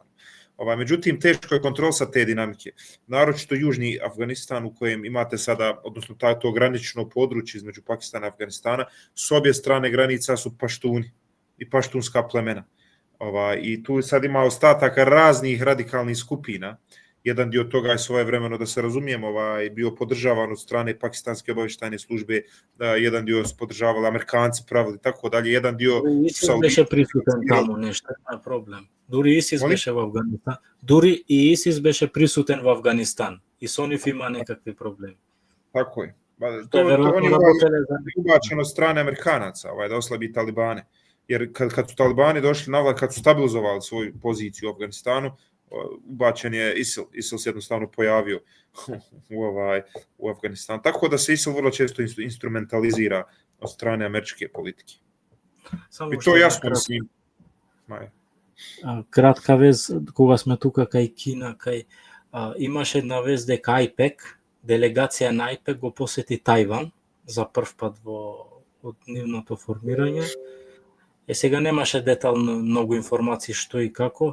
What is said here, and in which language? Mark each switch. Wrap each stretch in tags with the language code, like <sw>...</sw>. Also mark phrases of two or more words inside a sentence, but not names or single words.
<bs>Međutim, teško je kontrolisati te dinamike. Naročito južni Afganistan u kojem imate sada, odnosno to granično područje između Pakistana i Afganistana, s obje strane granica su paštuni i paštunska plemena. I tu sad ima ostataka raznih radikalnih skupina. Jedan dio toga je svojevremeno, da se razumijemo, bio podržavan od strane pakistanske obavještajne službe, jedan dio su podržavali Amerikanci, pravili tako dalje, jedan dio...</bs> <mk>ISIS беше присутен таму, нешто е проблем. Дури ISIS беше во Афганистан. Дури и ISIS беше присутен во Афганистан. И со нив има некакви проблеми.</mk> <bs>Tako je. To oni ubačeno od strane Amerikanaca, da oslabi Talibane. Jer kad su Talibani došli na vlast, kad su stabilizovali svoju poziciju u Afganistanu, ubačen je ISIL. ISIL se jednostavno pojavio u Afganistanu. Tako da se ISIL vrlo često instrumentalizira od strane američke politike. I to jasno mislim.</bs> <mk>Кратка вест, кога сме тука кај Кина, имаше една вест дека AIPEC, делегација на AIPEC го посети Тајван за прв пат од нивното формирање. Сега немаше детално многу информации што и како.</mk>